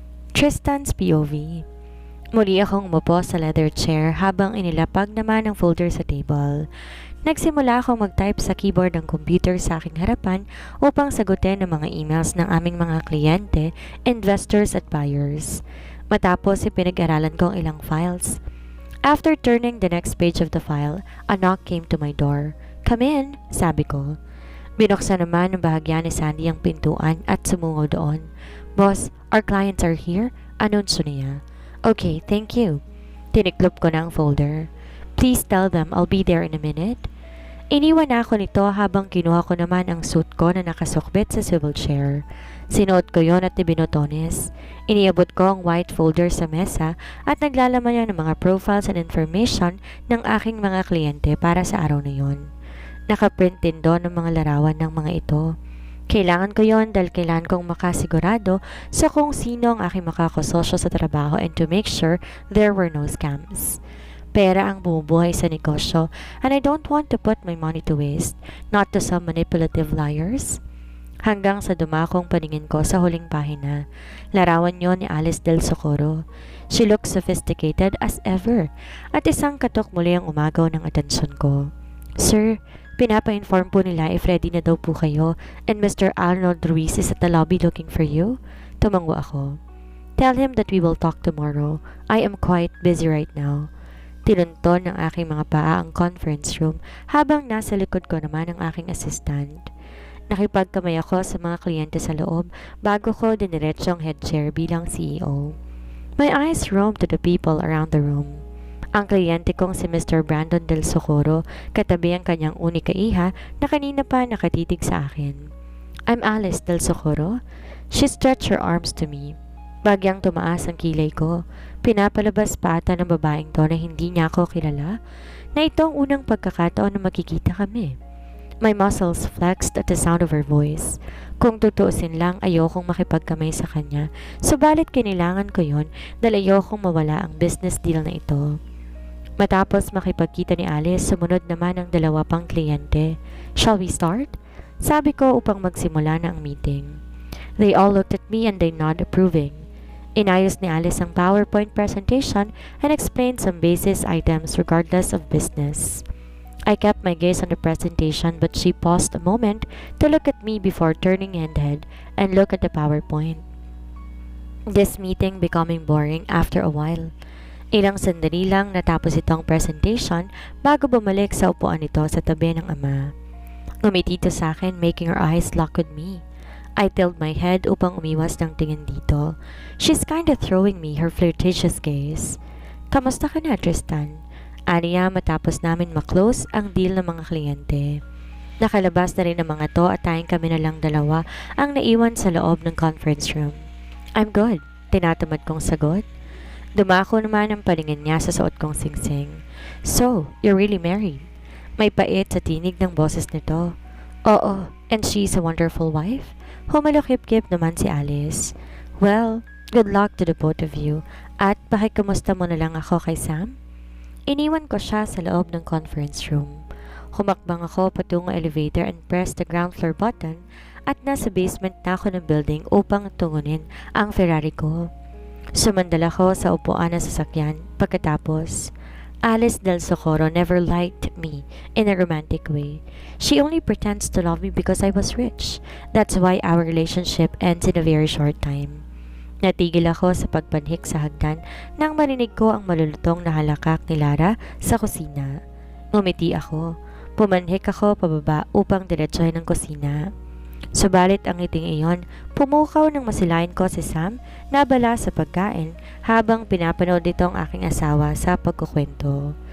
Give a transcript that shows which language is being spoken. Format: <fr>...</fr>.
<tl>Tristan's POV. Muli akong umupo sa leather chair habang inilapag naman ang folder sa table. Nagsimula akong mag-type sa keyboard ng computer sa aking harapan upang sagutin ang mga emails ng aming mga kliyente, investors at buyers. Matapos pinag-aralan ko ang ilang files.</tl> <en>After turning the next page of the file, a knock came to my door. "Come in,"</en> <tl>sabi ko. Binuksan naman ng bahagya ni Sandy ang pintuan at sumungo doon.</tl> <en>"Boss, our clients are here,"</en> <tl>anunsyo niya.</tl> <en>"Okay, thank you."</en> <tl>Tiniklop ko na ang folder.</tl> <en>"Please tell them I'll be there in a minute."</en> <tl>Iniwan na ako nito habang kinuha ko naman ang suit ko na nakasukbit sa swivel chair. Sinuot ko yon at ibinutones. Iniabot ko ang white folder sa mesa at naglalaman niya ng mga</tl> <en>profiles and information</en> <tl>ng aking mga kliyente para sa araw na yon. Nakaprint din doon ang mga larawan ng mga ito. Kailangan ko yon dahil kailangan kong makasigurado sa kung sino ang aking makakasosyo sa trabaho</tl> <en>and to make sure there were no scams.</en> <tl>Pera ang bumubuhay sa negosyo</tl> <en>and I don't want to put my money to waste, not to some manipulative liars.</en> <tl>Hanggang sa dumakong paningin ko sa huling pahina. Larawan yon ni Alice Del Socorro.</tl> <en>She looked sophisticated as ever</en> <tl>at isang katok muli ang umagaw ng atensyon ko. "Sir, pinapa-inform po nila if ready na daw po kayo and Mr.</tl> <en>Arnold Ruiz is at the lobby looking for you."</en> <tl>Tumango ako.</tl> <en>"Tell him that we will talk tomorrow. I am quite busy right now."</en> <tl>Tinunton ng aking mga paa ang conference room habang nasa likod ko naman ang aking assistant. Nakipagkamay ako sa mga kliyente sa loob bago ko diniretso ang head chair bilang CEO.</tl> <en>My eyes roamed to the people around the room.</en> <tl>Ang kliyente kong si</tl> <en>Mr.</en> <tl>Brandon Del Socorro, katabi ang kanyang unika iha na kanina pa nakatitig sa akin.</tl> <en>"I'm Alice Del Socorro." She stretched her arms to me.</en> <tl>Bagyang tumaas ang kilay ko. Pinapalabas pa ata ng babaeng to na hindi niya ako kilala, na itong unang pagkakataon na makikita kami.</tl> <en>My muscles flexed at the sound of her voice.</en> <tl>Kung tutuusin lang, ayokong makipagkamay sa kanya, subalit kailangan ko yon dahil ayokong mawala ang business deal na ito. Matapos makipagkita ni Alice, sumunod naman ang dalawa pang kliyente.</tl> <en>"Shall we start?"</en> <tl>Sabi ko upang magsimula na ang meeting.</tl> <en>They all looked at me and they nodded approving.</en> <tl>Inayos ni Alice ang</tl> <en>PowerPoint presentation and explained some basis items regardless of business. I kept my gaze on the presentation but she paused a moment to look at me before turning her head and look at the PowerPoint. This meeting becoming boring after a while.</en> <tl>Ilang sandali lang natapos itong presentation bago bumalik sa upuan nito sa tabi ng ama. Ngumiti ito sa akin,</tl> <en>making her eyes lock with me. I tilted my head</en> <tl>upang umiwas ng tingin dito.</tl> <en>She's kinda throwing me her flirtatious gaze.</en> <tl>"Kamusta ka na, Tristan?" Aniya matapos namin maklose ang deal ng mga kliyente. Nakalabas na rin ang mga to at tayong kami na lang dalawa ang naiwan sa loob ng conference room.</tl> <en>"I'm good,"</en> <tl>tinatamad kong sagot. Dumako naman ang paningin niya sa suot kong singsing.</tl> <en>"So, you're really married?"</en> <tl>May pait sa tinig ng boses nito.</tl> <en>"Oo, and she's a wonderful wife?"</en> <tl>Humalukip-kip naman si Alice.</tl> <en>"Well, good luck to the both of you.</en> <tl>At pakikamusta mo na lang ako kay Sam?" Iniwan ko siya sa loob ng conference room. Humakbang ako patungo elevator</tl> <en>and pressed the ground floor button</en> <tl>at nasa basement na ako ng building upang tungunin ang Ferrari ko. Sumandal ako sa upuan ng sasakyan pagkatapos.</tl> <en>Alice Del Socorro never liked me in a romantic way. She only pretends to love me because I was rich. That's why our relationship ends in a very short time.</en> <tl>Natigil ako sa pagpanhik sa hagdan nang marinig ko ang malulutong na halakak ni Lara sa kusina. Ngumiti ako. Pumanhik ako pababa upang diretsohin ang kusina. Subalit ang ngiting iyon, pumukaw ng masilayan ko si Sam na abala sa pagkain habang pinapanood nito ang aking asawa sa pagkukwento.</tl>